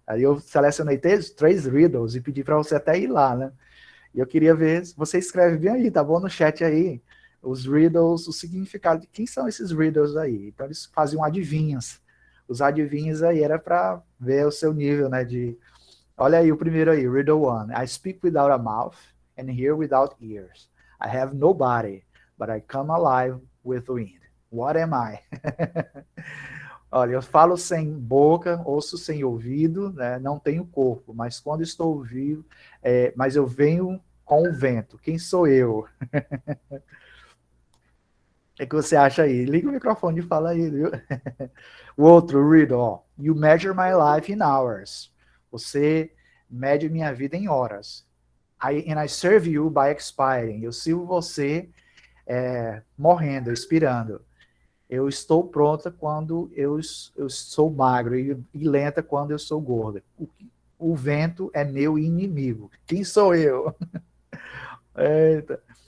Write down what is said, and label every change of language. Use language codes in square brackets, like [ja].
[pt] Aí eu selecionei três riddles e pedi para você até ir lá, né? E eu queria ver, você escreve bem aí, tá bom? No chat aí, os riddles, o significado de quem são esses riddles aí. Então eles faziam adivinhas. Os adivinhos aí era para ver o seu nível, né, de... Olha aí o primeiro aí, [en] riddle one. I speak without a mouth and hear without ears. I have no body, but I come alive with wind. What am I? [pt] Olha, eu falo sem boca, ouço sem ouvido, né? Não tenho corpo, mas quando estou vivo, mas eu venho com o vento. Quem sou eu? O que você acha aí? Liga o microfone e fala aí, viu? O outro, riddle, ó. [en] You measure my life in hours. [pt] Você mede minha vida em horas. [en] And I serve you by expiring. [pt] Eu sirvo você morrendo, expirando. Eu estou pronta quando eu sou magro e lenta quando eu sou gorda. O vento é meu inimigo. Quem sou eu? Eita.